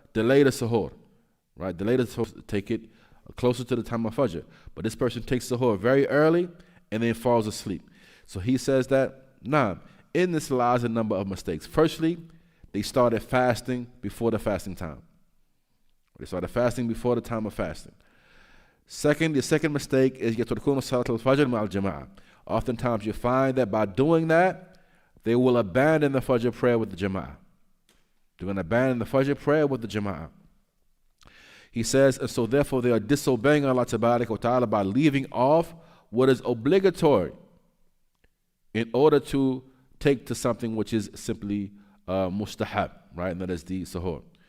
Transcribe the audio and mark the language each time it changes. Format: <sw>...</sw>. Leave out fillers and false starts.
<en>Delay the suhoor, right? Delay the suhoor, take it closer to the time of Fajr. But this person takes suhoor very early and then falls asleep. So he says that, in this lies a number of mistakes. Firstly, they started fasting before the fasting time. They started fasting before the time of fasting. The second mistake is</en> <ar>يتركون صلاة الفجر مع الجماعة.</ar> <en>Oftentimes you find that by doing that, they will abandon the Fajr prayer with the Jama'ah. They're going to abandon the Fajr prayer with the Jama'ah. He says, and so therefore they are disobeying Allah Tabarak wa Ta'ala by leaving off what is obligatory in order to take to something which is simply mustahab, right? And that is the suhoor.</en>